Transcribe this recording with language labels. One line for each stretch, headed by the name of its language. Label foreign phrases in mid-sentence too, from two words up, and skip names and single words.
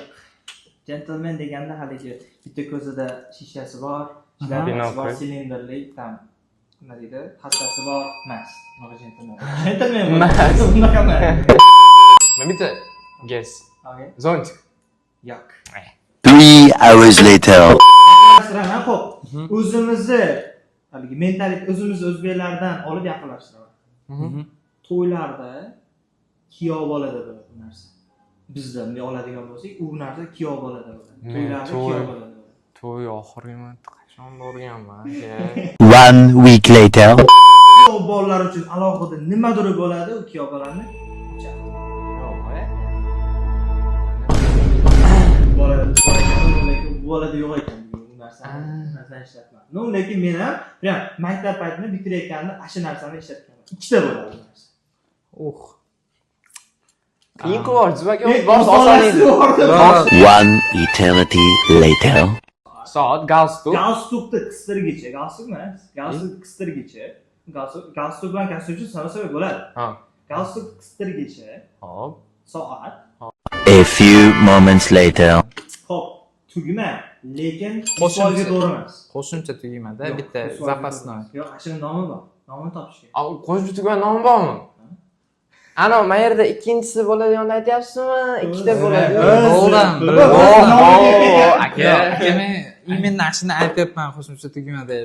Uzbek: Gentleman deganda haligi bitta ko'zida shishasi bor, Binokl. silindrli tam nima deydi? Hassasi bor emas. Nima gentleman? Gentleman emas. Unaqa emas. Men bitta guess.
English: Okay.
Uzbek: Zontik. Yo'q.
English: 3 hours later.
Uzbek: Asraman xo'p. O'zimizni haligi mentalitet o'zimiz o'zbeklardan olib yaqinlashtiraman. To'ylarda kuyov bolada bo'ladi bu narsa. Bizda bunday oladigan bo'lsak, u narsa kuyov bolada bo'ladi. To'ylarda kuyov bolada bo'ladi. To'y oxirgi qachon borganman?
English: 1 week later.
Uzbek: Kuyov bolalar uchun alohida nimadir bo'ladi, u kuyov bolani bolada yo'q ekan bu narsani ishlatman. No, lekin men ham prям maktab paytida bitirayotganda shu narsani ishlatganman. Ikkita bo'ladi bu narsa. Qiyin qilyapsiz aka, borsa oson edi.
English: 1 eternity later.
Uzbek: Soat galstuk. Galstukni qistirgichi, galstuk emas, galstuk qistirgichi. Galstuk bilan kostyumchi sanasa bo'ladi. Ha. Galstuk qistirgichi. Hop. Soat.
English: A few moments later.
Uzbek: Hop, tugma, lekin Qo'shimcha. qo'shimcha to'g'ri emas. Qo'shimcha tugmada bitta zapasnoy. Yo'q, ashuni nomi bor. Nomini topish kerak. Qo'shimcha tugma nomi bormi? Ana, men yerda ikkinchisi bo'ladiganini aytyapsizmi? Ikkita bo'ladi. Aka, men именно shuni aytyapman qo'shimcha tugma deb.